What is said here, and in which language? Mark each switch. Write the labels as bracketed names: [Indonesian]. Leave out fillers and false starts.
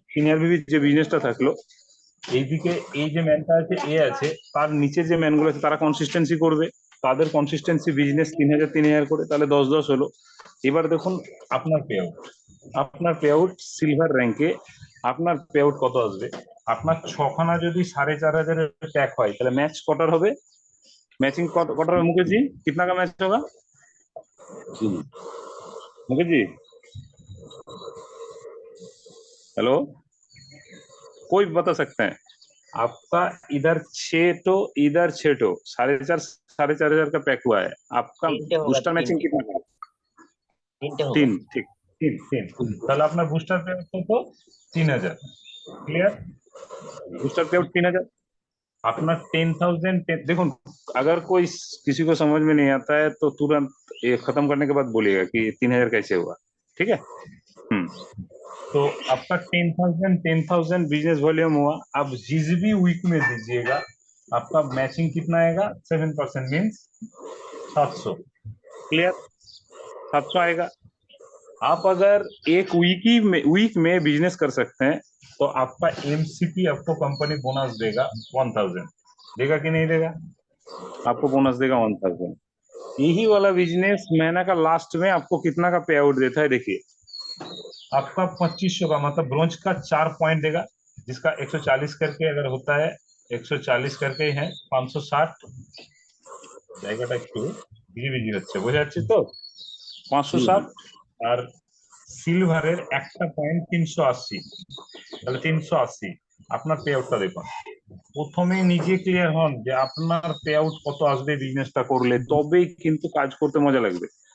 [Bangla] 3,000 বিবির যে বিজনেসটা থাকলো, এইদিকে এই যে ম্যানটা আছে এ আছে, তার নিচে যে ম্যানগুলো আছে তারা কনসিস্টেন্সি করবে, তাদের কনসিস্টেন্সি বিজনেস 3,000 3,000 করে, তাহলে 10 হলো। এবার দেখুন আপনার পে আউট, আপনার পে আউট সিলভার র্যাঙ্কে আপনার পে আউট কত আসবে। আপনার 6খানা যদি 4,500 প্যাক হয় তাহলে ম্যাচ কটার হবে, [Hindi] मैचिंग क्वार्टर में मुकेश जी कितना का मैच होगा मुकेश जी? हेलो, कोई बता सकते हैं? आपका इधर 6 तो इधर 6 तो 4,500 का पैक हुआ है। आपका बूस्टर मैचिंग कितना का? [Bangla] 3, ठीक, 3 তাহলে আপনার বুস্টার পেআউট কত? 3000। ক্লিয়ার? Booster payout 3000। [Hindi] अपना 10,000 देखो, अगर कोई किसी को समझ में नहीं आता है तो तुरंत ये खत्म करने के बाद बोलिएगा कि 3,000 कैसे हुआ, ठीक है? तो आपका 10,000 बिजनेस वॉल्यूम हुआ। अब जिस भी वीक में दीजिएगा आपका मैचिंग कितना आएगा? 7% मीन्स 700। क्लियर? 700 आएगा। आप अगर एक वीक में बिजनेस कर सकते हैं तो आपका एमसीपी आपको कंपनी बोनस देगा 1000। देगा कि नहीं देगा? आपको बोनस देगा 1000। यही वाला बिजनेस महीना का लास्ट में आपको कितना का पे आउट देता है? देखिए, आपका 2500 का मतलब ब्रोंज का 4 पॉइंट देगा, जिसका 140 करके अगर होता है 140 करके है 560 [Bangla] জায়গাটা একটু বিজি হচ্ছে, বোঝা যাচ্ছে তো? 560 আর সিলভারের একটা পয়েন্ট 380, তাহলে 380 আপনার পে আউটটা দেখুন। প্রথমে নিজে ক্লিয়ার হন যে আপনার পে আউট কত আসবে বিজনেসটা করলে, তবেই কিন্তু কাজ করতে মজা লাগবে।